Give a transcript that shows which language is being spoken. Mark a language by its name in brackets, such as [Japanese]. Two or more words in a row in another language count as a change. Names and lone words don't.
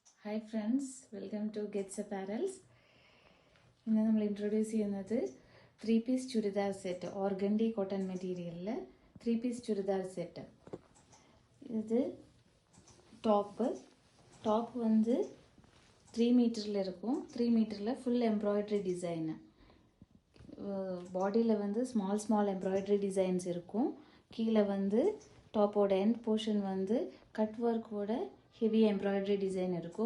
[English] Hi friends, welcome to Gets Apparels. [Malayalam] ഇന്ന് നമ്മൾ ഇൻട്രൊഡ്യൂസ് ചെയ്യുന്നത് 3-piece ചുരിദാർ സെറ്റ് [English] organdy cotton [Malayalam] മെറ്റീരിയലിൽ 3-piece ചുരിദാർ സെറ്റ്. [Tamil] இது டாப் வந்து 3 மீட்டரில் இருக்கும். 3 மீட்டரில் [English] full embroidery design. [Tamil] பாடியில் வந்து [English] small embroidery designs [Tamil] இருக்கும். கீழே வந்து டாப்போட [English] end portion [Tamil] வந்து கட் ஒர்க்கோட [English] heavy embroidery design [Tamil] இருக்கும்.